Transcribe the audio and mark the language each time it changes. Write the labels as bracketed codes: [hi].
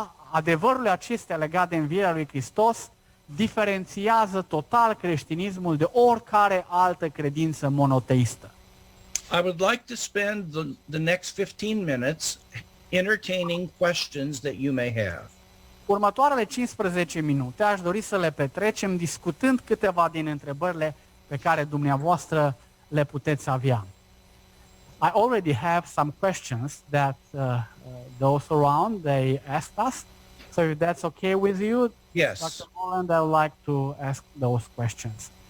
[ro] Adevărurile acestea legate de învierea lui Hristos diferențiază total creștinismul de oricare altă credință monoteistă. [en] I would like to spend the next 15 minutes entertaining questions that you may have. [ro] Următoarele 15 minute aș dori să le petrecem discutând câteva din întrebările pe care dumneavoastră le puteți avea. [en] I already have some questions that those around, they asked us. So if that's okay with you, Yes. Dr. Moreland, I would like to ask those questions.